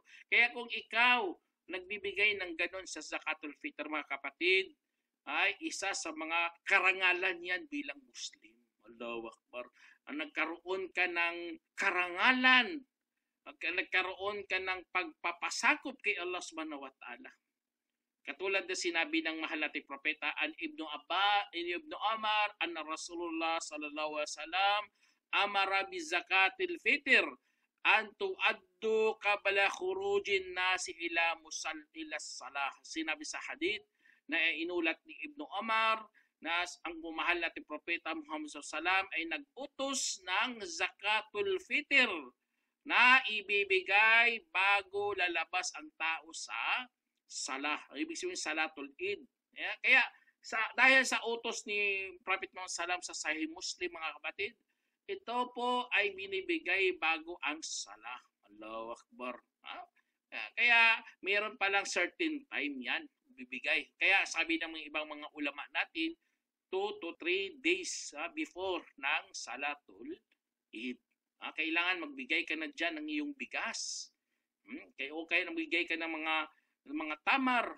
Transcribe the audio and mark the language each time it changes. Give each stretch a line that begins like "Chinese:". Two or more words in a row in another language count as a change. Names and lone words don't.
Filipino: Kaya kung ikaw nagbibigay ng ganon sa
Arabic: زكاة الفطر,
Filipino: mga kapatid, ay isa sa mga karangalan yan bilang Muslim.
Arabic: الله أكبر.
Filipino: Nagkaroon ka ng karangalan, nagkaroon ka ng pagpapasakop kay Allah
Arabic: سبحانه وتعالى.
Filipino: Katulad na sinabi ng mahal nating propeta
Arabic: عن ابن عمر أن رسول الله صلى الله عليه وسلم أمر بزكاة الفطر أن تؤدى قبل خروج الناس إلى الصلاة.
Filipino: Sinabi sa hadith na inulat ni Ibnu Umar na ang bumahal nating propeta Muhammad
Arabic: صلى الله عليه وسلم
Filipino: ay nag-utos ng
Arabic: زكاة الفطر
Filipino: na ibibigay bago lalabas ang tao sa salah. Ibig sabihin
Arabic: صلاة العيد.
Filipino: Kaya dahil sa utos ni Prophet Muhammad sallam sa Sahih Muslim, mga kapatid, ito po ay binibigay bago ang salah.
Arabic: الله أكبر.
Filipino: Kaya mayroon palang
English: certain time
Filipino: yan bibigay. Kaya sabi ng mga ibang mga ulama natin
English: 2 to 3 days before
Filipino: ng
Arabic: صلاة العيد.
Filipino: Kailangan magbigay ka na dyan ng iyong bigas. Kaya magbigay ka ng mga tamar.